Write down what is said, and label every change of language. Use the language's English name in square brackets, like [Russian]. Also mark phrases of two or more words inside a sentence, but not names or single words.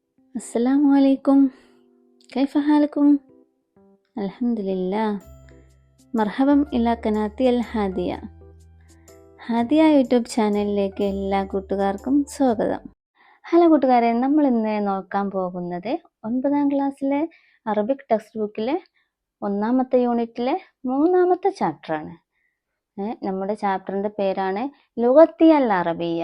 [Arabic] السلام عليكم. كيف حالكم؟ الحمد لله. مرحبا إلى قناتي الഹാദിയ. [Malayalam] ഹാദിയ യൂട്യൂബ് ചാനലിലേക്ക് എല്ലാ കൂട്ടുകാർക്കും സ്വാഗതം. ഹലോ കൂട്ടുകാരെ, നമ്മൾ ഇന്ന് നോക്കാൻ പോകുന്നത് 9ാം ക്ലാസ്സിലെ [English] Arabic textbook [Malayalam] 1ാമത്തെ യൂണിറ്റിലെ 3ാമത്തെ ചാപ്റ്ററാണ്. നമ്മുടെ ചാപ്റ്ററിൻ്റെ പേരാണ് [Arabic] لغتي العربية.